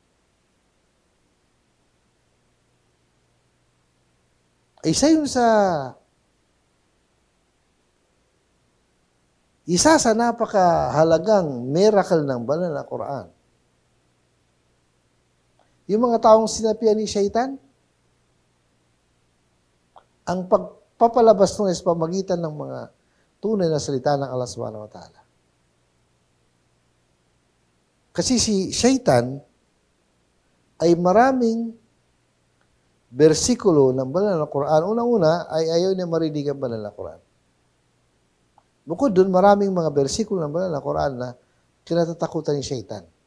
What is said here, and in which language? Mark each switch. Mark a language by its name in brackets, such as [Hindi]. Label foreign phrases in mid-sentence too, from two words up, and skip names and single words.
[Filipino] Isa yun isa sa napakahalagang miracle ng banal na Quran. Yung mga taong sinapian ni Shaitan, ang pagpapalabas nung sa pamagitan ng mga tunay na salita ng Allah [Arabic] سبحانه وتعالى. [Filipino] Kasi si Shaitan ay maraming bersikulo ng banal na Quran. Unang-una ay ayaw niya marinig ang banal na Quran. Bukod dun, maraming mga bersikulo ng banal na Quran na kinatatakutan ni Shaitan.